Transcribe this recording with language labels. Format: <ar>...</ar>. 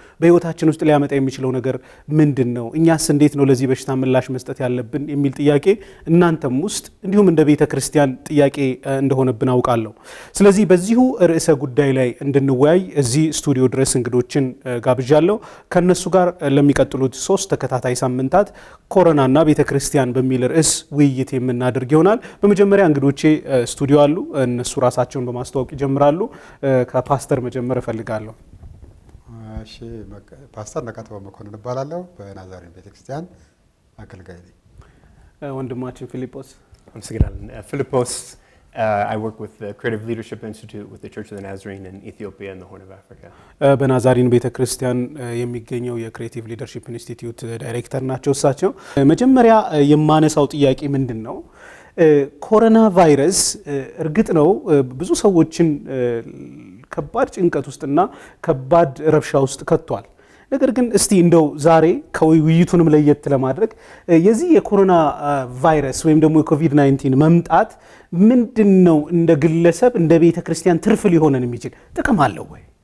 <am>በህይወታችን ውስጥ ሊያመጣ የሚችለው ነገር ምንድነው? እኛስ እንዴት ነው ለዚህ በሽታ ምላሽ መስጠት ያለብን የሚል ጥያቄ እናንተም ውስጥ እንዲሁም እንደ ቤተ ክርስቲያን ጥያቄ እንደሆነብን አውቃለሁ። ስለዚህ በዚሁ ርዕሰ ጉዳይ ላይ እንድንወያይ እዚህ ስቱዲዮ ድረስ እንግዶችን ጋብዣለሁ። ከነሱ ጋር ለሚቀጥሉት 3 ተከታታይ ሳምንታት ኮሮናና ቤተ ክርስቲያን በሚል ርዕስ ውይይት የምናደርግ ይሆናል። በመጀመሪያ እንግዶቼ ስቱዲዮ አሉ። እነሱ ራሳቸውን በማስተዋወቅ ይጀምራሉ። ከፓስተር መጀመር እፈልጋለሁ። እሺ፣ ፓስተር ነቃተው መኮንን እባላለሁ። በናዛሪን ቤተክርስቲያን አገልጋይ ነኝ። ወንድማችን ፊሊጶስ። አመሰግናለሁ።</am> <en>ፊሊጶስ I work with the Creative Leadership Institute with the Church of the Nazarene in Ethiopia and the Horn of Africa.</en> <am>በናዛሪን ቤተክርስቲያን የሚገኘው የክሬቲቭ ሊደርሺፕ ኢንስቲትዩት ዳይሬክተር ናቸው እሳቸው። መጀመሪያ የማነሳው ጥያቄ ምንድነው? ኮሮና ቫይረስ እርግጥ ነው ብዙ ሰዎችን ከባድ ጭንቀት ውስጥና ከባድ ረብሻ ውስጥ ከቷል። ነገር ግን እስቲ እንደው ዛሬ ከውይይቱንም ለየት ለማድረግ የዚህ የኮሮና ቫይረስ ወይም ደግሞ የኮቪድ-19 መምጣት ምንድነው እንደ ግለሰብ እንደ ቤተ ክርስቲያን ትርፍ ሊሆነን የሚችል ጥቅም አለው ወይ?</am>